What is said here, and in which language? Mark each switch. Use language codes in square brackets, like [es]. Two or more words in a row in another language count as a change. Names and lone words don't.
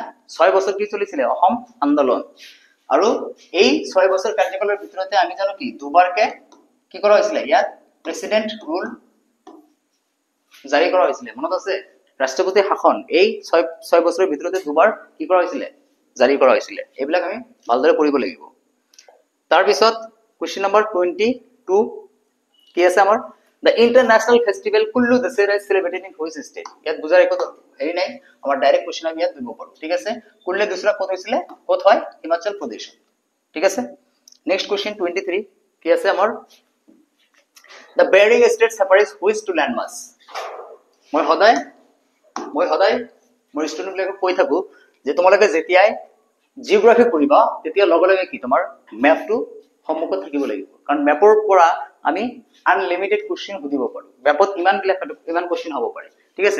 [as] 6 বছৰ কি চলিছিলে অসম আন্দোলন, আৰু এই 6 বছৰ কাৰ্যকালৰ ভিতৰতে আমি জানো কি দুবাৰকে কি কৰা হৈছিলে ইয়াত [en] President rule [as] জাৰি কৰা হৈছিলে, মনত আছে? ৰাষ্ট্ৰপতি শাসন এই 6 বছৰৰ ভিতৰতে দুবাৰ কি কৰা হৈছিলে জাৰি কৰা হৈছিলে। এইবিলাক আমি ভালদৰে পঢ়িব লাগিব। তাৰ পিছত [en] question number [as] 22 কি আছে আমাৰ, [en] The international festival Kullu Dasera is celebrated in which state? [as] ইয়াত বুজাৰ একো হেৰি নাই, আমাৰ [en] direct question [as] আমি ইয়াত দিব পাৰো, ঠিক আছে। কুল্লে দসৰা ক'ত হৈছিলে, ক'ত হয় হিমাচল প্ৰদেশ, ঠিক আছে। [en] next question [as] 23 কি আছে আমাৰ, [en] The Bering Strait separates which two landmass? [as] মই সদায় মোৰ ষ্টুডেন্টবিলাকক কৈ থাকো যে তোমালোকে যেতিয়াই জিওগ্ৰাফি পঢ়িবা তেতিয়া লগে লগে কি তোমাৰ মেপটো সন্মুখত থাকিব লাগিব, কাৰণ মেপৰ পৰা আমি আনলিমিটেড কোশ্চেন সুধিব পাৰো। মেপত ইমান কোশ্চেন হ'ব পাৰে, ঠিক আছে।